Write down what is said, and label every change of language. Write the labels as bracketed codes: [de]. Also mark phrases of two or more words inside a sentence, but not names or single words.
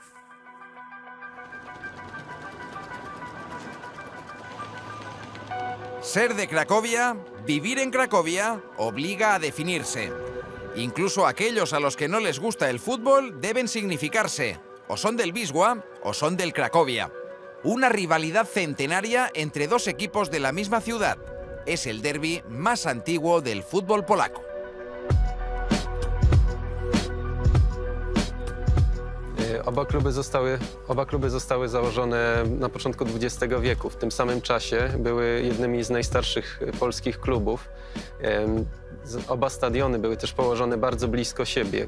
[es] Ser de Cracovia, vivir en Cracovia, obliga a definirse. Incluso aquellos a los que no les gusta el fútbol deben significarse. O son del Wisła o son del Cracovia. Una rivalidad centenaria entre 2 equipos de la misma ciudad. Es el derbi más antiguo del fútbol polaco. [pl] Oba kluby zostały założone na początku XX wieku. W tym samym czasie były jednymi z najstarszych polskich klubów. Oba stadiony były też położone bardzo blisko siebie.